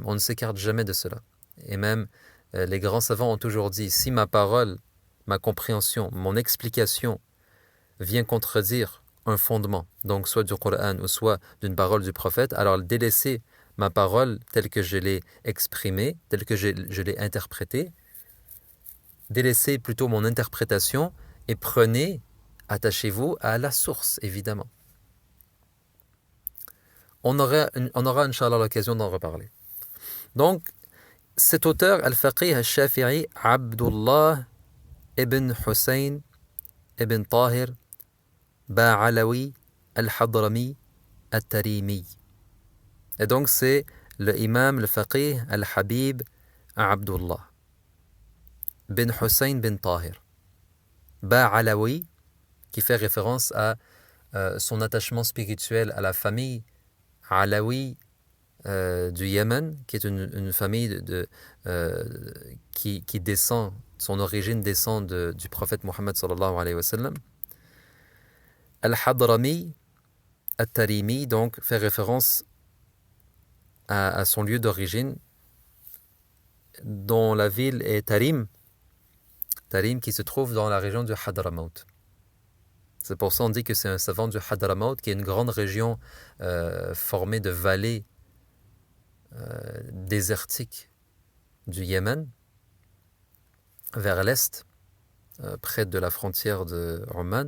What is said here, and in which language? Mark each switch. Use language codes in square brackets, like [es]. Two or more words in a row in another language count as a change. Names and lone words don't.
[fr] On ne s'écarte jamais de cela. Et même les grands savants ont toujours dit, si ma parole, ma compréhension, mon explication vient contredire un fondement, donc soit du Coran ou soit d'une parole du prophète, alors délaissez ma parole telle que je l'ai exprimée, telle que je l'ai interprétée, délaissez plutôt mon interprétation et attachez-vous à la source, évidemment. On aura, Inch'Allah, l'occasion d'en reparler. Donc, cet auteur, Al-Faqih al-Shafi'i, Abdullah ibn Hussein ibn Tahir Ba'alawi al-Hadrami al-Tarimi. Et donc, c'est le imam, le faqih, al-Habib Abdullah bin Hussein bin Tahir. Ba'alawi, qui fait référence à son attachement spirituel à la famille Alawi du Yémen, qui est une famille qui descend, son origine descend du prophète Mohammed [ar] صلى الله عليه وسلم. [fr] Al-Hadrami, Al-Tarimi, donc fait référence à son lieu d'origine, dont la ville est Tarim, qui se trouve dans la région du Hadramaut. C'est pour ça qu'on dit que c'est un savant du Hadramaut, qui est une grande région formée de vallées désertiques du Yémen, vers l'est, près de la frontière de Oman.